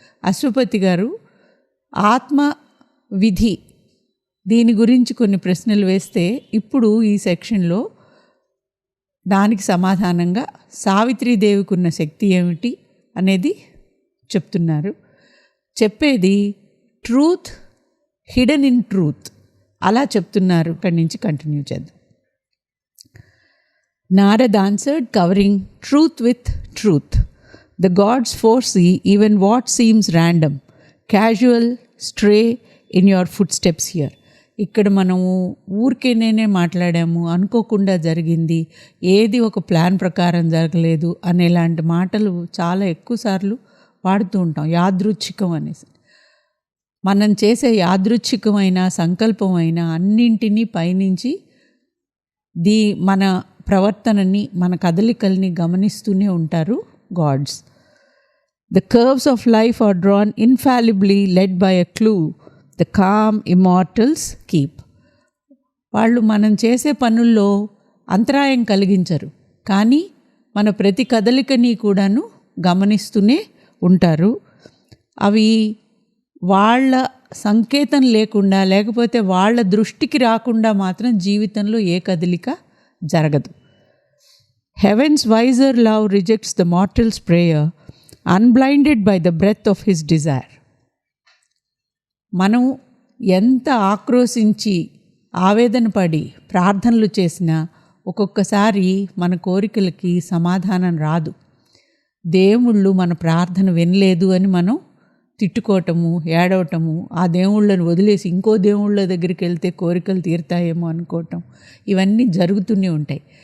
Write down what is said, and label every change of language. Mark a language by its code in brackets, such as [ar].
[te] అశ్వపతి గారు ఆత్మ విధి దీని గురించి కొన్ని ప్రశ్నలు వేస్తే ఇప్పుడు ఈ సెక్షన్లో దానికి సమాధానంగా సావిత్రీదేవికి ఉన్న శక్తి ఏమిటి అనేది చెప్తున్నారు. చెప్పేది ట్రూత్ హిడెన్ ఇన్ ట్రూత్ అలా చెప్తున్నారు. ఇక్కడి నుంచి కంటిన్యూ చేద్దాం. [en] Narad answered, covering truth with truth. The gods foresee even what seems random, casual, stray in your footsteps here. [te] ఇక్కడ మనము ఊరికేనే మాట్లాడాము, అనుకోకుండా జరిగింది, ఏది ఒక ప్లాన్ ప్రకారం జరగలేదు అనేలాంటి మాటలు చాలా ఎక్కువసార్లు వాడుతూ ఉంటాం. యాదృచ్ఛికం అనేసి మనం చేసే యాదృచ్ఛికమైన సంకల్పమైన అన్నింటినీ పైనుంచి మన ప్రవర్తనని, మన కదలికల్ని గమనిస్తూనే ఉంటారు God's. [en] The curves of life are drawn infallibly, led by a clue the calm immortals keep. [te] వాళ్ళు మనం చేసే పనుల్లో అంతరాయం కలిగించరు, కానీ మన ప్రతి కదలికని కూడాను గమనిస్తూనే ఉంటారు. అవి వాళ్ళ సంకేతం లేకుండా, లేకపోతే వాళ్ళ దృష్టికి రాకుండా మాత్రం జీవితంలో ఏ కదలిక జరగదు. [en] Heaven's wiser love rejects the mortal's prayer, unblinded by the breath of his desire. [te] మనం ఎంత ఆక్రోశించి ఆవేదన పడి ప్రార్థనలు చేసినా ఒక్కొక్కసారి మన కోరికలకి సమాధానం రాదు. దేవుళ్ళు మన ప్రార్థన వినలేదు అని మనం తిట్టుకోవటము, ఏడవటము, ఆ దేవుళ్ళను వదిలేసి ఇంకో దేవుళ్ళ దగ్గరికి వెళ్తే కోరికలు తీరుతాయేమో అనుకోవటం, ఇవన్నీ జరుగుతూనే ఉంటాయి.